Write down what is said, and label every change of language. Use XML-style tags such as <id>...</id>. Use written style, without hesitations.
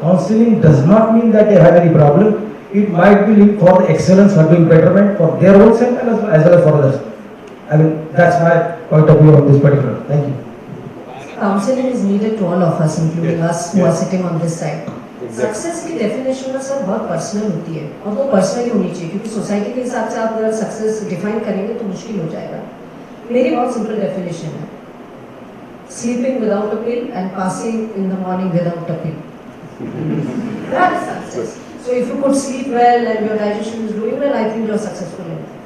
<en>Counseling does not mean that they have any problem. It might be for the excellence, for doing betterment for their own self and as well as for others. I mean, that's my point of view on this particular. Thank you. Counseling is needed to all of us, including us who are sitting on this side.</en> <hi>Success की definition ना sir बहुत personal होती है और वो personally होनी चाहिए क्योंकि सोसाइटी के हिसाब से आप अगर सक्सेस डिफाइन करेंगे तो मुश्किल हो जाएगा. मेरी बहुत सिंपल डेफिनेशन है,</hi> <en>sleeping without a pill and passing in the morning without a pill. That is success. So if you could sleep well and your digestion is doing well, I think you are successful in</en>